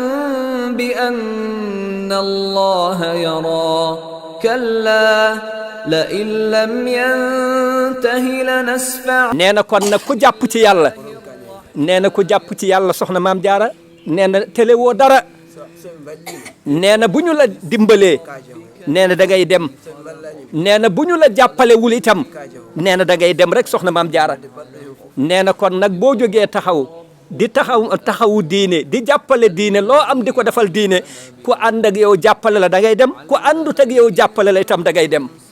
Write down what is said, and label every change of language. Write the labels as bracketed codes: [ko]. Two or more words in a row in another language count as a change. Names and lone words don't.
[ar] بأن الله يرى كلا لئن لم ينته لنسفعا [wo] nee na kon nag ku jàpp ci yàlla nee na ku jàpp ci yàlla soxna Mame Diarra nee na télé woo dara nee na bu ñu la dimbalee nee na da ngay dem nee na bu ñu la jàppalewul itam nee na da ngay dem rek soxna Mame Diarra nee na kon nag boo jógee taxaw di taxawu diine di jàppale diine loo am di ko defal diine ku ànd ak yow jàppale la da ngay dem ku àndut ak yow jàppale la itam da ngay dem